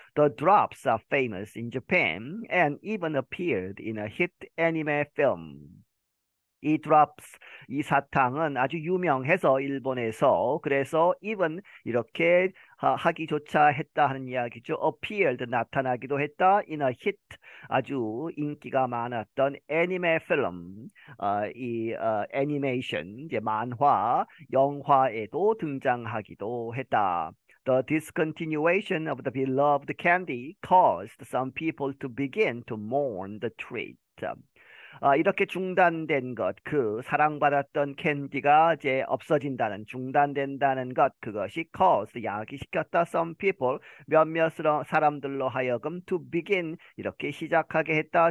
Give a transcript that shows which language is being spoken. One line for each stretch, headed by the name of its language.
English: The drops are famous in Japan and even appeared in a hit anime film.
Korean: 이 drops, 이 사탕은 아주 유명해서 일본에서, 그래서
English: even
Korean: 이렇게 하기조차 했다 하는 이야기죠.
English: appeared,
Korean: 나타나기도 했다.
English: in a hit,
Korean: 아주 인기가 많았던 애니메 필름, 이 애니메이션, 이제 만화, 영화에도 등장하기도 했다.
English: The discontinuation of the beloved candy caused some people to begin to mourn the treat.
Korean: 이렇게 중단된 것, 그 사랑받았던 캔디가 이제 없어진다는, 중단된다는 것, 그것이
English: cause,
Korean: 야기시켰다.
English: Some people,
Korean: 몇몇 사람들로 하여금
English: to begin,
Korean: 이렇게 시작하게 했다.